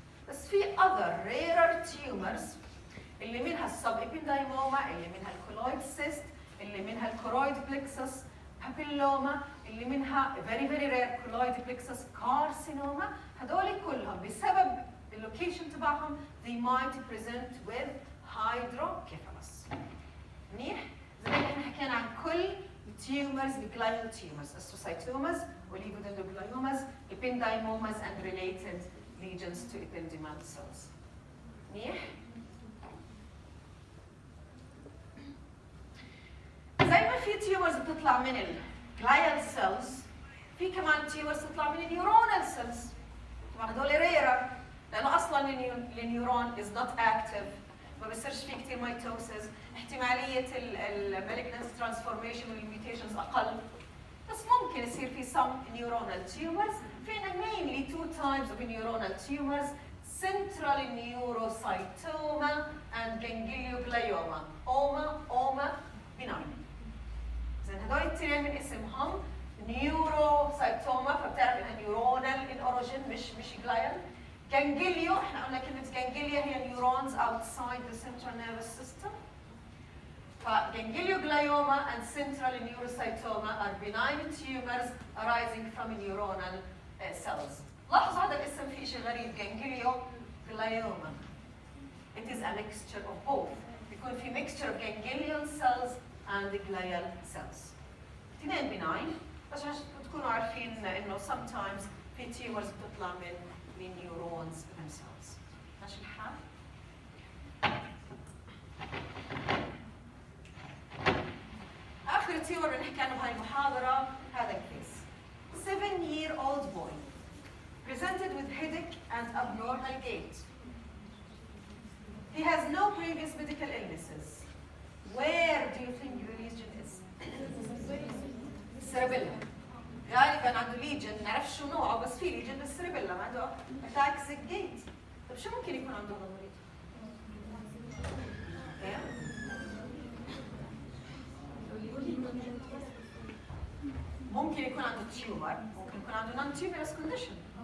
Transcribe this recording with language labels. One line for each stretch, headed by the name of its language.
Arabic: بس في other rarer tumors اللي منها السب ابندايموما، اللي منها الكولويد سيست، اللي منها الكورويد بلكسس بابيلوما، اللي منها
English: very very rare colloid plexus carcinoma.
Arabic: هذول كلهم بسبب اللوكيشن تبعهم
English: they might present with hydrocephalus.
Arabic: منيح؟ زي ما احنا حكينا عن كل
English: tumors الجلايال tumors، astrocytomas oligodendrogliomas ependymomas and related lesions to ependymal cells.
Arabic: منيح؟ زي ما في tumors بتطلع من الجلايال سيلز، في كمان tumors تطلع من النيورونال سيلز. طبعا هذول ريرة لانه اصلا النيورون is not active، ما بيصيرش فيه كثير ميتوسيس، احتمالية المالجنس ترانسفورميشن والميوتيشنز اقل. بس ممكن يصير في
English: some neuronal tumors. فينا mainly two types of neuronal tumors: central neurocytoma and ganglioglioma. oma benign.
Arabic: زين هذول الاثنين من اسمهم نيوروسايتوما، فبتعرف انها نيورونال ان اوريجين مش جلايال. جانجليو، احنا قلنا كلمه جانجليا هي نيورونز
English: outside the central nervous system. فجانجليوغلايوما and central neurocytoma are benign tumors arising from neuronal cells.
Arabic: لاحظ هذا الاسم فيه شيء غريب، جانجليوغلايوما.
English: It is a mixture of both.
Arabic: بيكون في
English: mixture of ganglion cells and glial cells.
Arabic: اثنين benign، بس عشان تكونوا عارفين انه sometimes في tumors بتطلع من
English: neurons themselves.
Arabic: ماشي الحال؟ آخر تيور اللي نحكي عنه بهاي المحاضرة هذا الكيس.
English: 7-year-old boy presented with headache and abnormal gait. He has no previous medical illnesses. Where do you think the lesion is? cerebellum.
Arabic: غالبا عنده ليجن، ما نعرفش شو نوعه، بس في ليجن بالسيربيلم، عنده اتاكسيك جيت. طيب شو ممكن يكون عنده المريض؟ ممكن يكون عنده تيومر، ممكن يكون عنده نون تيومرس كونديشن.